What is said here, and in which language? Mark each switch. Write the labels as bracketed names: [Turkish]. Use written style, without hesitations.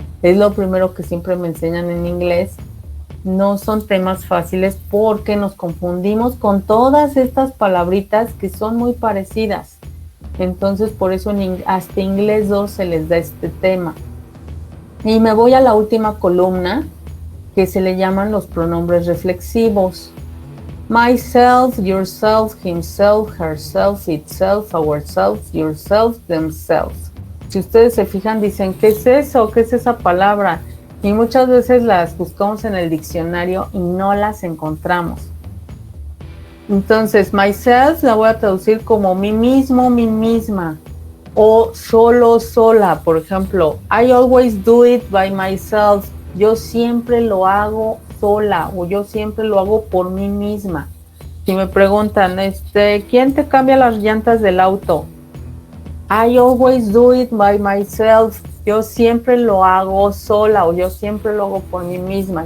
[Spanish] Es lo primero que siempre me enseñan en inglés. No son temas fáciles porque nos confundimos con todas estas palabritas que son muy parecidas. Entonces, por eso hasta inglés 2 se les da este tema. Y me voy a la última columna, que se le llaman los pronombres reflexivos. [English] Myself, yourself, himself, herself, itself, ourselves, yourself, themselves. [Spanish] Si ustedes se fijan, dicen, ¿qué es eso? ¿Qué es esa palabra? Y muchas veces las buscamos en el diccionario y no las encontramos. Entonces, myself la voy a traducir como mí mismo, mí misma. O solo, sola. Por ejemplo, [English] I always do it by myself. [Spanish] Yo siempre lo hago sola o yo siempre lo hago por mí misma. Si me preguntan, ¿quién te cambia las llantas del auto? [English] I always do it by myself. [Spanish] Yo siempre lo hago sola o yo siempre lo hago por mí misma.